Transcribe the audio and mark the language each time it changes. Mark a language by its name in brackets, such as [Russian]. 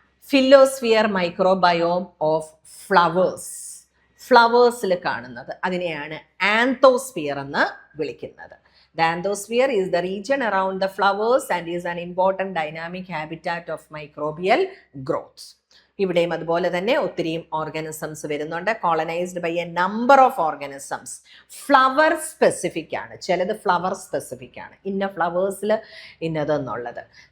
[English] phyllosphere microbiome of flowers, [Malayalam] ഫ്ലവേഴ്സിൽ കാണുന്നത് അതിനെയാണ് ആന്തോസ്ഫിയർ എന്ന് വിളിക്കുന്നത്. [English] The anthosphere is the region around the flowers and is an important dynamic habitat of microbial growth. [Malayalam] ഇവിടെയും അതുപോലെ തന്നെ ഒത്തിരിയും ഓർഗാനിസംസ് വരുന്നുണ്ട്. [English] Colonized by a number of organisms. [Malayalam] Flower specific ആണ്, ചിലത് ഫ്ലവർ സ്പെസിഫിക് ആണ്, ഇന്ന ഫ്ലവേഴ്സിൽ ഇന്നതെന്നുള്ളത്.